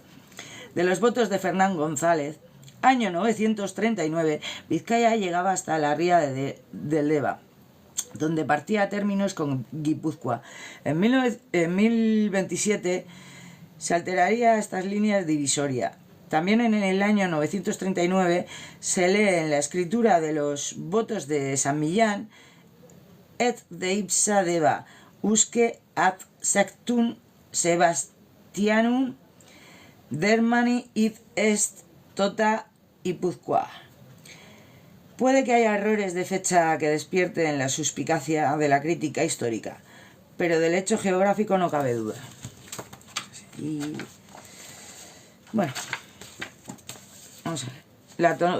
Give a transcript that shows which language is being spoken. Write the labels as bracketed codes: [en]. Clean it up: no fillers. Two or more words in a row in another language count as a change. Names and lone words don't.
[es] De los votos de Fernán González, año 939, Vizcaya llegaba hasta la ría del Deva, donde partía a términos con Guipúzcoa. En 1027 se alteraría estas líneas divisorias. También en el año 939 se lee en la escritura de los votos de San Millán: [la] et de ipsa deva usque ad sectum Sebastianum dermani id est tota Guipúzcoa. [es] Puede que haya errores de fecha que despierten la suspicacia de la crítica histórica, pero del hecho geográfico no cabe duda. Y bueno, vamos a ver.